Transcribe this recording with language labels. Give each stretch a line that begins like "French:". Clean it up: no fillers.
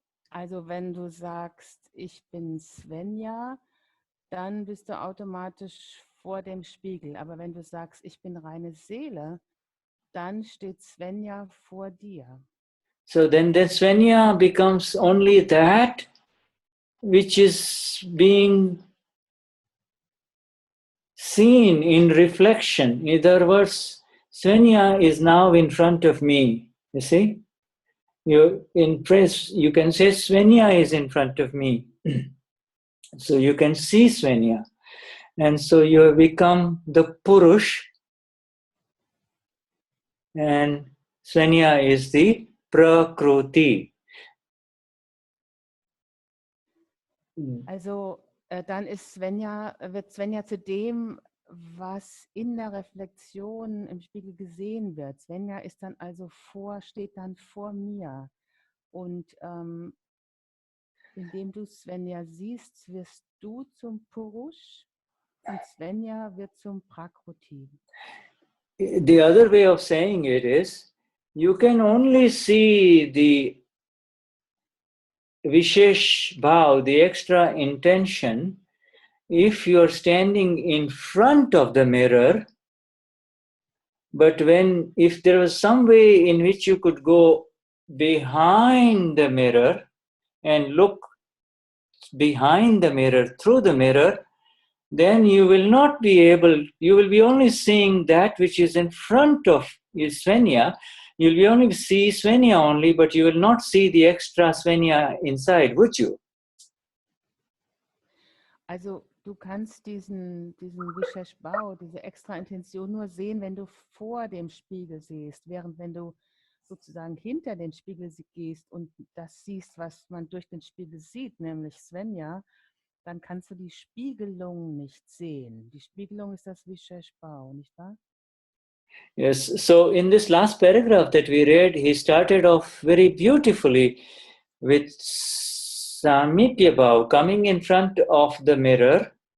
German: Also wenn du sagst, ich bin Svenja, dann bist du automatisch vor dem Spiegel. Aber wenn du sagst, ich bin reine Seele, dann steht Svenja vor dir.
English: So then the Svenja becomes only that which is being seen in reflection. In other words, Svenja is now in front of me, you see? You can say Svenja is in front of me. So you can see Svenja. And so you have become the Purush, and Svenja is the prakruti.
German: Also dann wird Svenja zu dem, was in der Reflexion im Spiegel gesehen wird. Svenja ist dann also steht dann vor mir. Und indem du Svenja siehst, wirst du zum Purush und Svenja wird zum Prakruti.
English: The other way of saying it is, you can only see the vishesh bhaav, the extra intention, if you're standing in front of the mirror. But if there was some way in which you could go behind the mirror and look behind the mirror, through the mirror, then you will be only seeing that which is in front of Svenja. You'll be only see Svenja only, but you will not see the extra Svenja inside, would you?
German: Also du kannst diesen Vishesh Bhaav, diese extra Intention nur sehen, wenn du vor dem Spiegel siehst, während wenn du sozusagen hinter den Spiegel gehst und das siehst, was man durch den Spiegel sieht, nämlich Svenja, dann kannst du die Spiegelung nicht sehen. Die Spiegelung ist das Vishesh Bhaav, nicht wahr?
English: Yes, so in this last paragraph that we read, he started off very beautifully with samipya bhaav, coming in front of the mirror